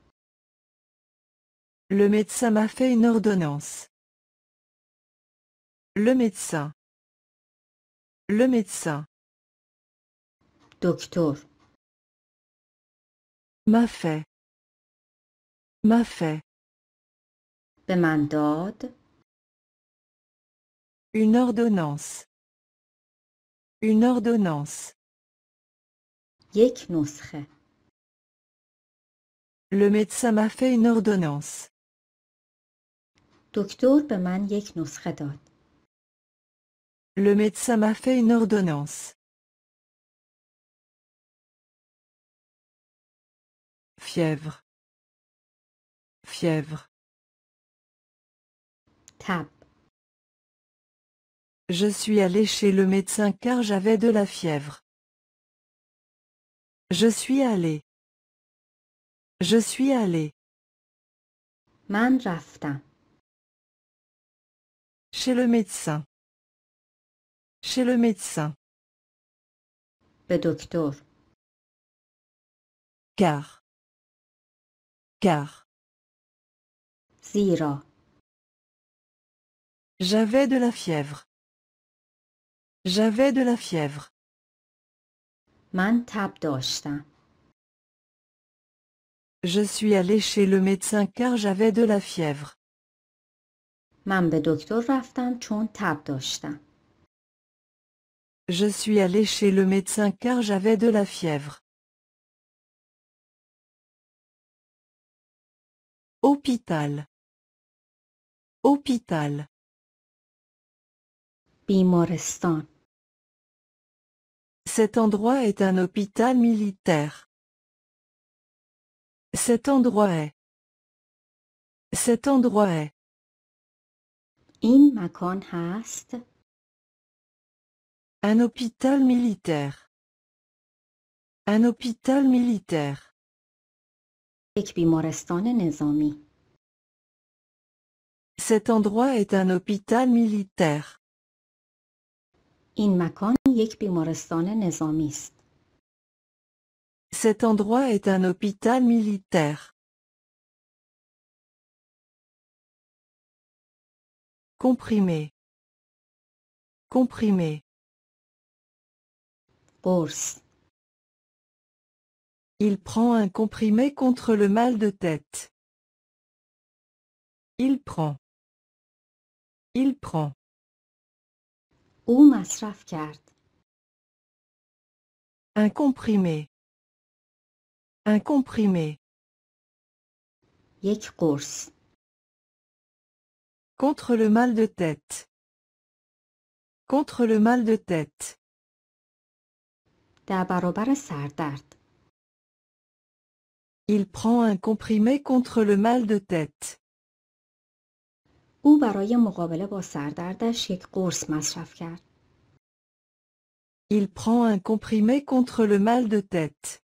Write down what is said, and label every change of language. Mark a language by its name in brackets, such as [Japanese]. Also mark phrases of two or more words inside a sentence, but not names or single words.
[French] Le médecin m'a fait une ordonnance. Le médecin. Le médecin. [Persian] دکتر. [French] M'a fait. M'a fait. [Persian] به من داد. [French] Une ordonnance. Une ordonnance. [Persian] یک نسخه. [French] Le médecin m'a fait une ordonnance. [Persian] دکتر به من یک نسخه داد. [French] Le médecin m'a fait une ordonnance. Fièvre. Fièvre. [Persian] تب. [French] Je suis allé chez le médecin car j'avais de la fièvre. Je suis allé. Je suis allé. [Persian] من رفتم. [French] Chez le médecin. Chez le médecin. [Persian] به دکتر. [French] Car. Car. [Persian] زیرا. [French] J'avais de la fièvre. J'avais de la fièvre. [Persian] من تب داشتم. [French] Je suis allé chez le médecin car j'avais de la fièvre. [Persian] من به دکتر رفتم چون تب داشتم. [French] Je suis allé chez le médecin car j'avais de la fièvre. Hôpital. Hôpital. [Persian] بیمارستان. [French] Cet endroit est un hôpital militaire. Cet endroit est. Cet endroit est. [Persian] این مکان هست. [French] Un hôpital militaire. Un hôpital militaire. [Persian] یک بیمارستان نظامی. [French] Cet endroit est un hôpital militaire. [Persian] این مکان یک بیمارستان نظامی است. [French] Cet endroit est un hôpital militaire. Comprimé. Comprimé. [Persian] قرص. [French] Il prend un comprimé contre le mal de tête. Il prend. Il prend. [Persian] او مصرف کرد. [French] Un comprimé. Un comprimé. [Persian] یک قرص. [French] Contre le mal de tête. Contre le mal de tête. [Persian] در برابر سردرد. [French] Il prend un comprimé contre le mal de tête. [Persian] او برای مقابله با سردردش یک قرص مصرف کرد. [French] Il prend un comprimé contre le mal de tête.